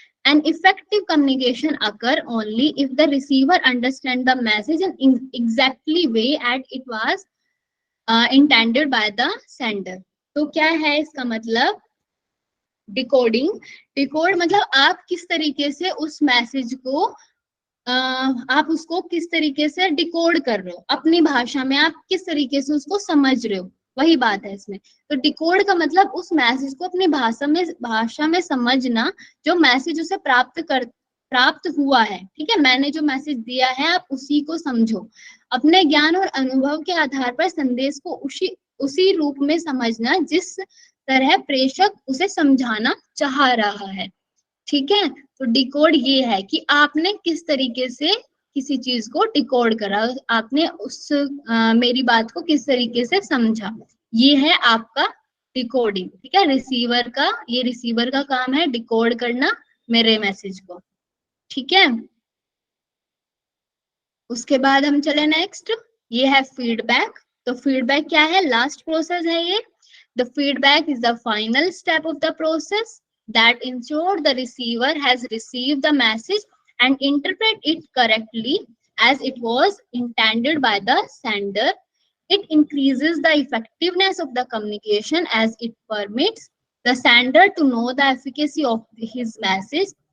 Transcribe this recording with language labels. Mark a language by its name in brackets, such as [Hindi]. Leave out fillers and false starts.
[English] An effective communication occur only if the receiver understand the message in exactly way as it was intended by the sender. [Hindi] तो क्या है इसका मतलब? Decoding, decode मतलब आप किस तरीके से उस मैसेज को आप उसको किस तरीके से डिकोड कर रहे हो, अपनी भाषा में आप किस तरीके से उसको समझ रहे हो, वही बात है इसमें। तो डिकोड का मतलब उस मैसेज को अपनी भाषा में समझना, जो मैसेज उसे प्राप्त हुआ है। ठीक है, मैंने जो मैसेज दिया है आप उसी को समझो। अपने ज्ञान और अनुभव के आधार पर संदेश को उसी रूप में समझना जिस तरह प्रेषक उसे समझाना चाह रहा है। ठीक है, तो डिकोड ये है कि आपने किस तरीके से किसी चीज को डिकोड करा, आपने उस मेरी बात को किस तरीके से समझा, ये है आपका डिकोडिंग। ठीक है, रिसीवर का काम है डिकोड करना मेरे मैसेज को। ठीक है, उसके बाद हम चले नेक्स्ट, ये है फीडबैक। तो फीडबैक क्या है? लास्ट प्रोसेस है ये। [English] The feedback is the final step of the process that ensure the receiver has received the message and interpret it correctly as it was intended by the sender. It increases the effectiveness of the communication as it permits the sender to know the efficacy of his message.